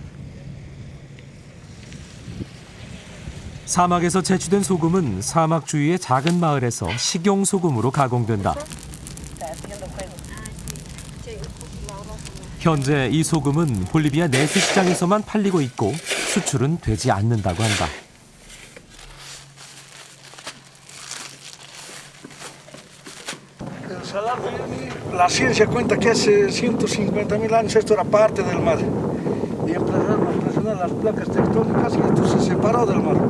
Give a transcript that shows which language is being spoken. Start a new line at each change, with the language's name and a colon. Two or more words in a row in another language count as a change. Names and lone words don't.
Korean: 사막에서 채취된 소금은 사막 주위의 작은 마을에서 식용 소금으로 가공된다. 현재 이 소금은 볼리비아 내수 시장에서만 팔리고 있고 수출은 되지 않는다고 한다.
Spanish: La ciencia cuenta que hace 150.000 años esto era parte del mar y empezaron a presionar las placas tectónicas y esto se separó del mar.